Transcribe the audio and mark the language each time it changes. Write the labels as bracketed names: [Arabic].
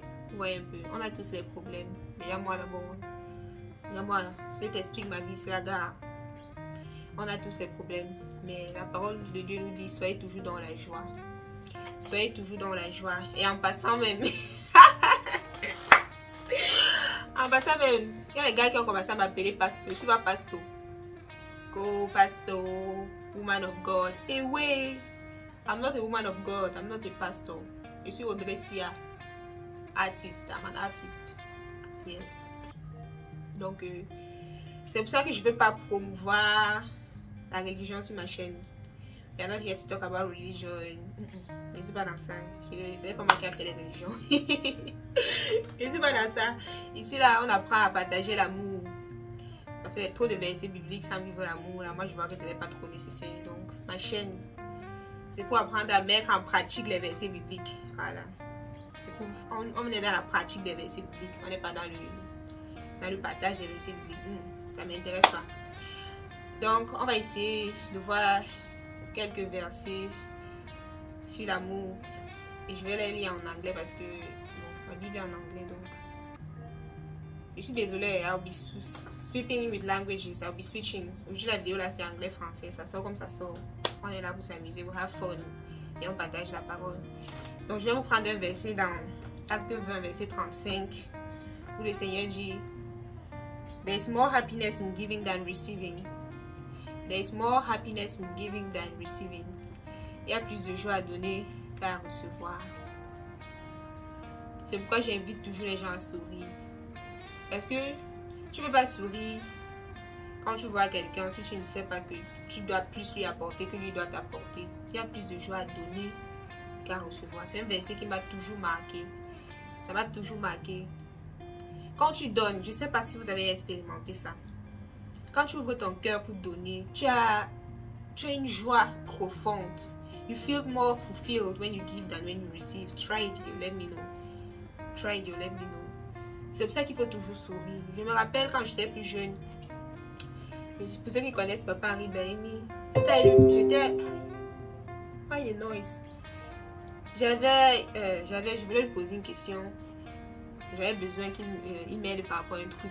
[French] Vous voyez un peu, on a tous les problèmes. Déjà moi d'abord. Déjà moi, je t'explique ma vie, c'est la gare. On a tous les problèmes. Mais la parole de Dieu nous dit, soyez toujours dans la joie. Soyez toujours dans la joie. Et en passant même... en passant même, il y a les gars qui ont commencé à m'appeler pasteur. Je ne suis pas pasteur. [English] Go pastor, woman of God. [French] Et oui, [English] I'm not a woman of God. I'm not a pastor. [French] Je suis Audrey Sia. Artiste. [English] I'm an artist. Yes. [French] Donc, c'est pour ça que je ne veux pas promouvoir la religion sur ma chaîne. [English] We are not here to talk about religion. [French] Je ne suis pas dans ça. Ce n'est pas moi qui a créé les religions. Je ne suis pas dans ça. Ici, là, on apprend à partager l'amour. Parce qu'il y a trop de versets bibliques sans vivre l'amour. Là, moi, je vois que ce n'est pas trop nécessaire. Donc, ma chaîne, c'est pour apprendre à mettre en pratique les versets bibliques. Voilà. On est dans la pratique des versets bibliques. On n'est pas dans le partage des versets bibliques. Ça ne m'intéresse pas. Donc, on va essayer de voir quelques versets sur l'amour. Et je vais les lire en anglais parce que bon, ma Bible est en anglais. Donc, je suis désolée. [English] I'll be sweeping with languages. I'll be switching. [French] Aujourd'hui, la vidéo là, c'est anglais-français. Ça sort comme ça sort. On est là pour s'amuser, pour [English] have fun. [French] Et on partage la parole. Donc, je vais vous prendre un verset dans Acte 20, verset 35, où le Seigneur dit: [English] There is more happiness in giving than receiving. There is more happiness in giving than receiving. [French] Il y a plus de joie à donner qu'à recevoir. C'est pourquoi j'invite toujours les gens à sourire. Parce que tu ne peux pas sourire quand tu vois quelqu'un si tu ne sais pas que tu dois plus lui apporter que lui doit t'apporter. Il y a plus de joie à donner qu'à recevoir. C'est un verset qui m'a toujours marqué. Ça m'a toujours marqué. Quand tu donnes, je ne sais pas si vous avez expérimenté ça. Quand tu ouvres ton cœur pour donner, tu as une joie profonde. [English] You feel more fulfilled when you give than when you receive. Try it, you let me know. Try it, you let me know. [French] C'est pour ça qu'il faut toujours sourire. Je me rappelle quand j'étais plus jeune. Pour ceux qui connaissent Papa Henri Bahimi, j'étais... [English] Why the noise? [French] Je voulais lui poser une question. J'avais besoin qu'il m'aide par rapport à un truc.